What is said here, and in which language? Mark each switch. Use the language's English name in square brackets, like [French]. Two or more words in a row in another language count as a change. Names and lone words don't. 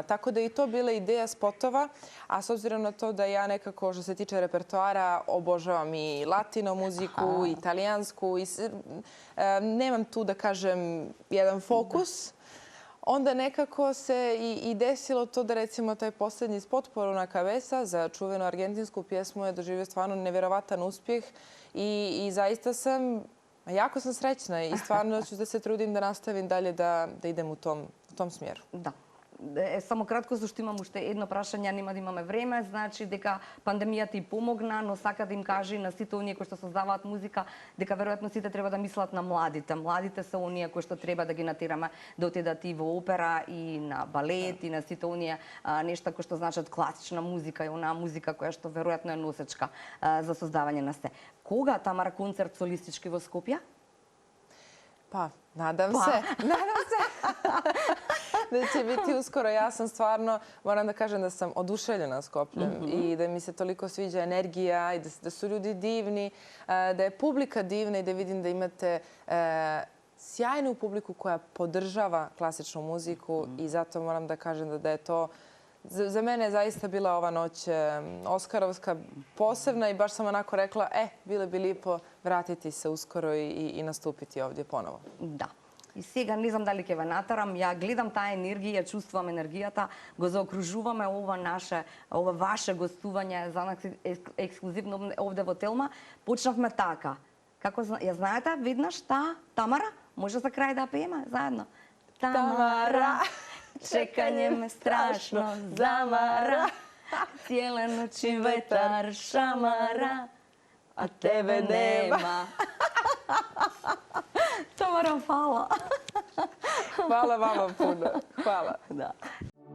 [Serbian] Tako da je i to bila ideja spotova, a s obzirom na to da ja nekako, što se tiče repertoara, obožavam i latino muziku, i italijansku, nemam tu, da kažem, jedan fokus, onda nekako se i desilo to da, recimo, taj posljednji spot Por una cabeza za čuvenu argentinsku pjesmu je doživio stvarno nevjerovatan uspjeh i zaista jako sam srećna i stvarno ću da se trudim da nastavim dalje da idem u tom smjeru. Da. [Macedonian] Само кратко, зашто имам уште едно прашање, нема да имаме време, значи дека пандемијата и помогна, но сака да им каже на сите оние кои што создаваат музика, дека веројатно сите треба да мислат на младите. Младите се оние кои што треба да ги натераме да отидат и во опера, и на балет, и на сите оние нешта кои што значат класична музика и онаа музика која што веројатно е носечка за создавање на се. Кога, Тамара, концерт солистички во Скопје? [Serbian] Pa, nadam se. Nadam se da će biti uskoro. Ja sam stvarno, moram da kažem da sam oduševljena Skopljem i da mi se toliko sviđa energija i da su ljudi divni, da je publika divna i da vidim da imate sjajnu publiku koja podržava klasičnu muziku i zato moram da kažem da je to za mene je zaista bila ova noć oskarovska, posebna i baš sam onako rekla, bilo bi lijepo vratiti se uskoro i nastupiti ovdje ponovo. Da. [Macedonian] И сега не знам дали ќе ве натарам, ја гледам таа енергија, чувствувам енергијата, го заокружуваме ова ваше гостување за нас ексклузивно овде во Телма. Почнавме така. Како ја знаете веднаш Тамара? Може за крај да пееме заедно. [Serbian] Тамара, чекање ме страшно замара. Cijele noći vetar šamara, a tebe nema. Tamara, hvala. Hvala vama puno. Hvala. Da.